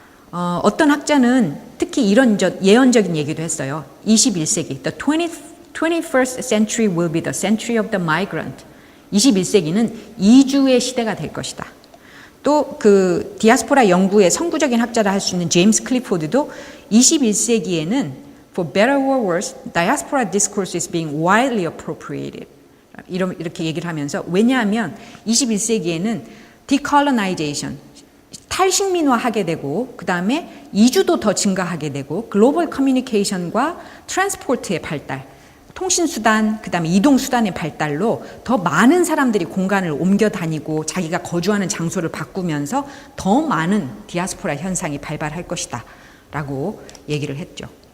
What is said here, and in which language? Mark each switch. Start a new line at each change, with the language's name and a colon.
Korean: 어떤 학자는 특히 이런 예언적인 얘기도 했어요.
English: 21세기, the 21st century will be the century of the migrant.
Korean: 21세기는 이주의 시대가 될 것이다. 또 그 디아스포라 연구의 선구적인 학자라 할 수 있는 제임스 클리포드도 21세기에는
English: for better or worse, diaspora discourse is being widely appropriated.
Korean: 이렇게 얘기를 하면서 왜냐하면 21세기에는 decolonization, 탈식민화하게 되고 그 다음에 이주도 더 증가하게 되고 글로벌 커뮤니케이션과 트랜스포트의 발달, 통신수단, 그 다음에 이동수단의 발달로 더 많은 사람들이 공간을 옮겨 다니고 자기가 거주하는 장소를 바꾸면서 더 많은 디아스포라 현상이 발발할 것이다 라고 얘기를 했죠.